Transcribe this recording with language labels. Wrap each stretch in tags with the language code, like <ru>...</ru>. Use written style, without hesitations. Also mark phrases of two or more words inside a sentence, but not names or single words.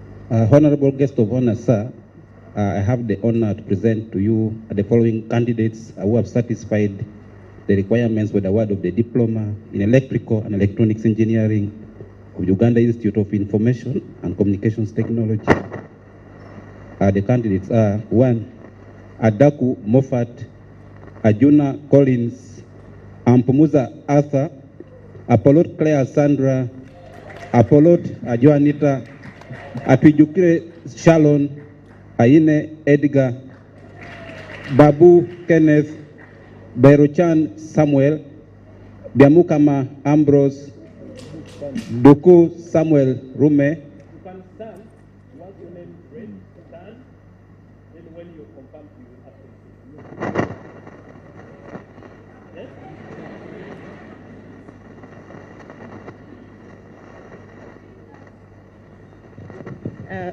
<en>Honorable guest of honor, sir, I have the honor to present to you the following candidates who have satisfied the requirements with the award of the Diploma in Electrical and Electronics Engineering of Uganda Institute of Information and Communications Technology. The candidates are 1. Adaku Moffat, Ajuna Collins, Ampumuza Arthur, Apolot Claire Sandra, Apolot Joanita, Atwijukire Shalon, Aine Edgar, Babu Kenneth, Berochan Samuel, Biamukama Ambrose, Duku Samuel Rume. You can stand. Once your name is read, stand. Then when you confirm, you will have to.</en>